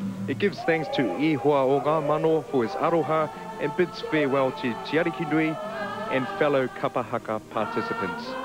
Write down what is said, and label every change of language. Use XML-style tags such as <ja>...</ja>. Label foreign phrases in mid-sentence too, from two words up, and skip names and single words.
<en>It gives thanks to Ihua o ngā mano for his aroha and bids farewell to Te Ariki Nui and fellow kapahaka participants.</en>